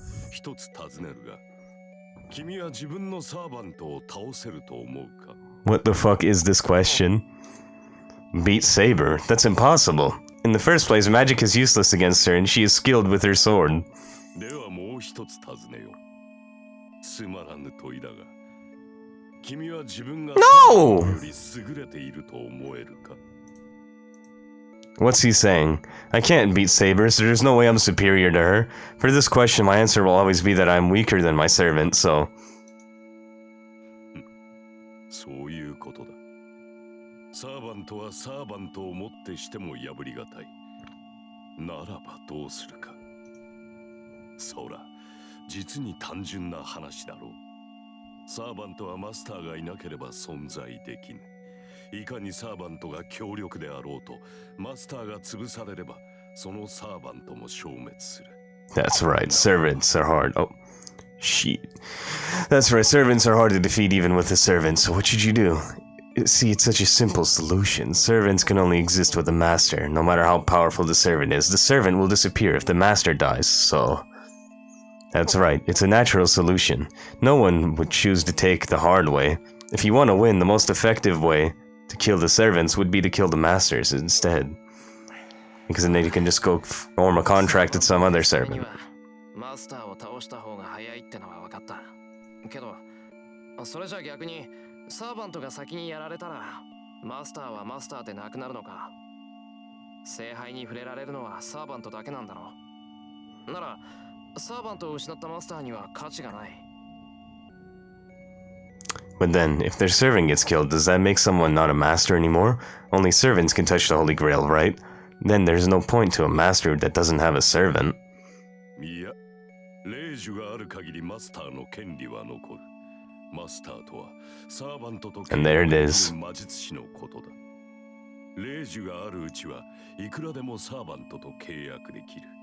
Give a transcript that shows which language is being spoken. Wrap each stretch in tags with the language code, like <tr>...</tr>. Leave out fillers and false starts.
<ja>一つ尋ねるが、君は自分のサーバントを倒せると思うか？</ja> <en>What the fuck is this question? Beat Saber? That's impossible. In the first place, magic is useless against her, and she is skilled with her sword.</en> <ja>ではもう一つ尋ねよう。つまらぬ問いだが、君は自分がサーバントより優れていると思えるか？</ja> <en>What's he saying? I can't beat Saber, so there's no way I'm superior to her. For this question, my answer will always be that I'm weaker than my servant, so...</en> <ja>そういうことだ。サーバントはサーバントをもってしても破りがたい。ならばどうするか。そら、実に単純な話だろう。サーバントはマスターがいなければ存在できぬ。いかにサーバントが強力であろうと、マスターが潰されれば、そのサーバントも消滅する。</ja> <en>That's right, servants are hard. Oh, shit. That's right, servants are hard to defeat even with a servant, so what should you do? See, it's such a simple solution. Servants can only exist with a master. No matter how powerful the servant is, the servant will disappear if the master dies, so... That's right, it's a natural solution. No one would choose to take the hard way. If you want to win, the most effective way to kill the servants would be to kill the masters instead. Because then they can just go form a contract with some other servant.</en> <ja>マスターを倒した方が早いってのは分かった。けど、それじゃ逆にサーバントが先にやられたら、マスターはマスターでなくなるのか。聖杯に触れられるのはサーバントだけなんだろう。なら、サーバントを失ったマスターには価値がない。</ja> <en>But then, if their servant gets killed, does that make someone not a master anymore? Only servants can touch the Holy Grail, right? Then there's no point to a master that doesn't have a servant.</en> <ja>いや、霊樹がある限りマスターの権利は残る。マスターとはサーバントと</ja> <en>And there it is.</en> <ja>魔術師のことだ。霊樹があるうちはいくらでもサーバントと契約できる。</ja>